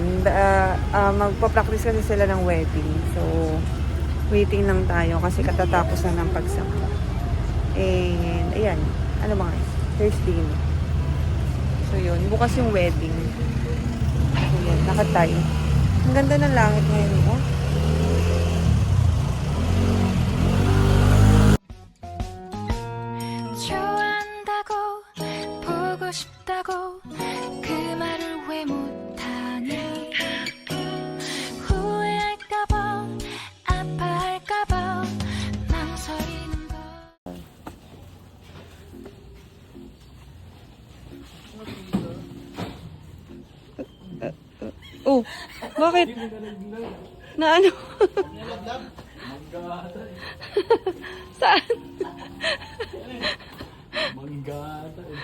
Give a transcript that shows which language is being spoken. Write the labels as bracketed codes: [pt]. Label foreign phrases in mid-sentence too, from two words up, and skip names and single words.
[tl] Magpa-practice kasi sila ng wedding. So, waiting lang tayo kasi katatapos na ng pagsama. And, ayan. Ano ba guys? Thursday na. So, yun. Bukas yung wedding. So, yun. Nakatay. Ang ganda ng langit ngayon. Oh. [ko] 좋아한다고 보고 싶다고 그 말을 왜 못하니 후회할까봐 아파할까봐 망설이는 거 [tl] Oh, bakit? Na ano? Saan? Manggata eh.